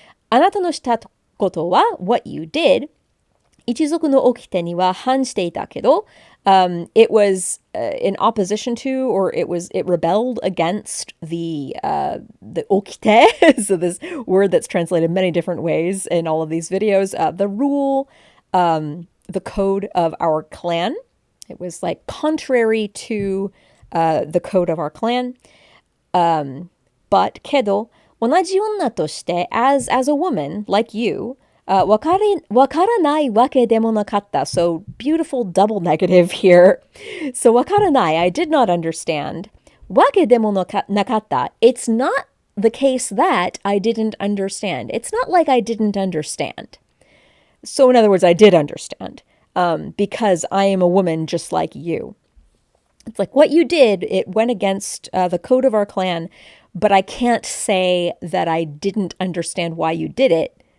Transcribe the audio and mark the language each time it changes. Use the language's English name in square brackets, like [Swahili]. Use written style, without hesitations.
[Japanese] あなたのしたことは [English] what you did [Japanese] 一族の掟には反していたけど [English] it was in opposition to, or it rebelled against the okite, so this word that's translated many different ways in all of these videos, the rule, the code of our clan. It was like contrary to the code of our clan. But [Japanese] けど同じ女として [English] as a woman like you [Japanese] わからないわけでもなかった. [English] So beautiful double negative here. So [Japanese] わからない, [English] I did not understand. [Japanese] わけでもなかった. [English] It's not the case that I didn't understand. It's not like I didn't understand. So in other words, I did understand. Because I am a woman just like you. It's like what you did, it went against the code of our clan, but I can't say that I didn't understand why you did it.